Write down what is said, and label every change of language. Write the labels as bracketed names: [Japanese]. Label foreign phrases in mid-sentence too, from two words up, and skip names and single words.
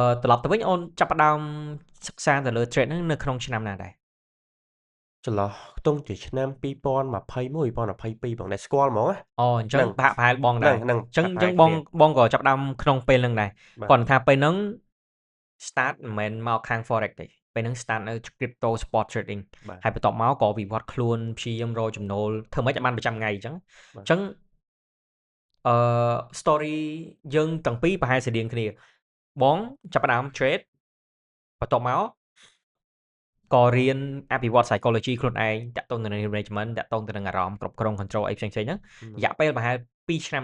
[Khmer] ត្រឡប់ទៅវិញអូនចាប់ផ្ដើមសិក្សាទៅលើ trade ហ្នឹងនៅក្នុងឆ្នាំណាដែរ ចន្លោះខ្ទង់ជាឆ្នាំ2021 2022បងដែលស្គាល់ហ្មងណា អូអញ្ចឹងប្រហែលបងដែរ ហ្នឹង អញ្ចឹងបងក៏ចាប់ផ្ដើមក្នុងពេលហ្នឹងដែរគាត់ថាពេលហ្នឹង start មិនមែនមកខាង forex ទេពេលហ្នឹង start នៅ [English] crypto spot trading [Khmer] ហើយបន្ទាប់មកក៏វិវត្តខ្លួនព្យាយាមរកចំណូលធ្វើម៉េចឲ្យបានប្រចាំថ្ងៃអញ្ចឹងstory យើងទាំងពីរ ប្រហែលស្រដៀងគ្នាបងចាប់ផ្ដើម trade បន្ទាប់មកក៏រៀនអភិវឌ្ឍ psychology ខ្លួនឯងតាក់ទងទៅនឹង management តាក់ទងទៅនឹងអារម្មណ៍គ្រប់គ្រង control អីផ្សេងៗហ្នឹងរយៈពេលប្រហែល2ឆ្នាំ